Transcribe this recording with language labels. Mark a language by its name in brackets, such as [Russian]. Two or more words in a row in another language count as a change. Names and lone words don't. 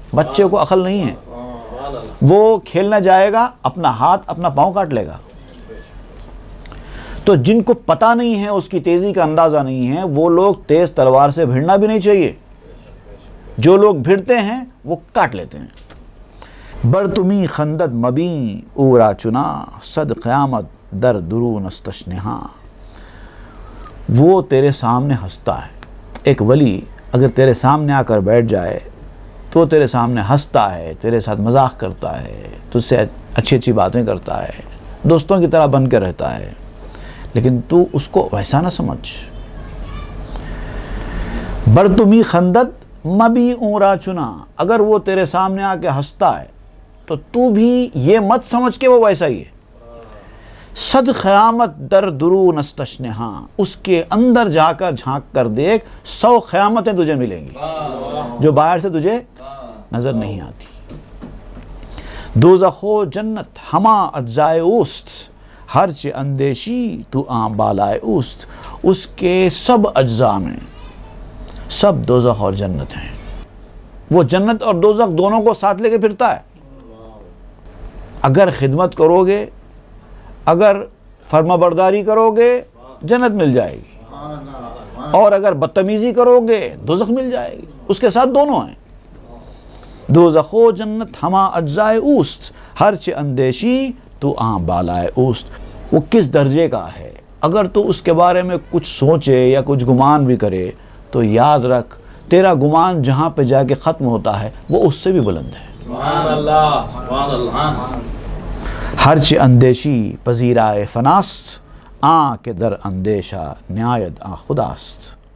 [Urdu] بچے کو عقل نہیں ہے، وہ کھیلنا جائے گا، اپنا ہاتھ اپنا پاؤں کاٹ لے گا۔ تو جن کو پتہ نہیں ہے، اس کی تیزی کا اندازہ نہیں ہے، وہ لوگ تیز تلوار سے بھیڑنا بھی نہیں چاہیے۔ جو لوگ بھیڑتے ہیں وہ کاٹ لیتے ہیں۔ [Persian] بر تمی خندد مبیں اورا چنا، صد قیامت در درون استشنہاں۔ [Urdu] وہ تیرے سامنے ہنستا ہے۔ ایک ولی اگر تیرے سامنے آ کر بیٹھ جائے تو تیرے سامنے ہنستا ہے، تیرے ساتھ مذاق کرتا ہے، تجھ سے اچھی اچھی باتیں کرتا ہے، دوستوں کی طرح بن کے رہتا ہے، لیکن تو اس کو ویسا نہ سمجھ۔ [Persian] برتمی خندت مبی اورا چنا، [Urdu] اگر وہ تیرے سامنے آ کے ہنستا ہے تو بھی یہ مت سمجھ کہ وہ ویسا ہی ہے۔ [Persian] صد قیامت در درون استشنہاں، [Urdu] اس کے اندر جا کر جھانک کر دیکھ، 100 قیامتیں تجھے ملیں گی جو باہر سے تجھے نظر نہیں آتی۔ [Persian] دوزخ و جنت ہما اجزائے اوست، ہرچ اندیشی تو آن بالائے اوست۔ [Urdu] اس کے سب اجزاء میں سب دوزخ اور جنت ہیں۔ وہ جنت اور دوزخ دونوں کو ساتھ لے کے پھرتا ہے۔ اگر خدمت کرو گے، اگر فرما برداری کرو گے جنت مل جائے گی، اور اگر بدتمیزی کرو گے دوزخ مل جائے گی۔ اس کے ساتھ دونوں ہیں۔ [Persian] دوزخ و جنت ہما اجزائے اوست، ہرچ اندیشی تو آن بالائے اوست۔ [Urdu] وہ کس درجے کا ہے، اگر تو اس کے بارے میں کچھ سوچے یا کچھ گمان بھی کرے تو یاد رکھ تیرا گمان جہاں پہ جا کے ختم ہوتا ہے وہ اس سے بھی بلند ہے۔ [Arabic] سبحان اللہ، سبحان اللہ۔ [Persian] ہرچ اندیشی پذیرائے فناست، آن کے در اندیشہ نہایت آن خداست۔